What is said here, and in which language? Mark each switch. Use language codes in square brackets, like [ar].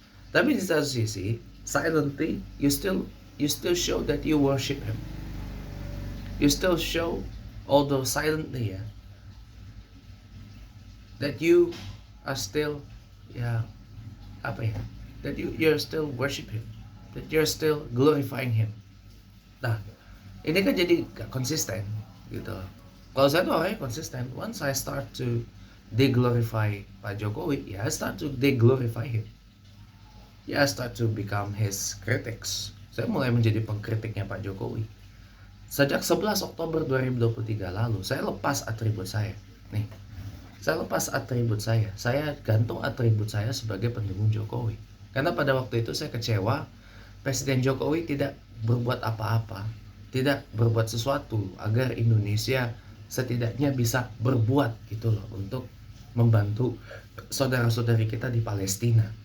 [id] Tapi di satu sisi, [en] silently, you still show that you worship him. You still show, although silently, ya, that you are still, [id] ya apa ya, [en] that you're still worship him, that you're still glorifying him. [id] Nah, ini kan jadi gak konsisten gitu. Kalau saya tuh orangnya konsisten. [en] Once I start to de-glorify Pak Jokowi, ya I start to de-glorify him. Ya I start to become his critics. [id] Saya mulai menjadi pengkritiknya Pak Jokowi. Sejak 11 Oktober 2023 lalu, saya lepas atribut saya. Nih, saya lepas atribut saya. Saya gantung atribut saya sebagai pendukung Jokowi. Karena pada waktu itu saya kecewa Presiden Jokowi tidak berbuat apa-apa, tidak berbuat sesuatu agar Indonesia setidaknya bisa berbuat gitu loh untuk membantu saudara-saudari kita di Palestina.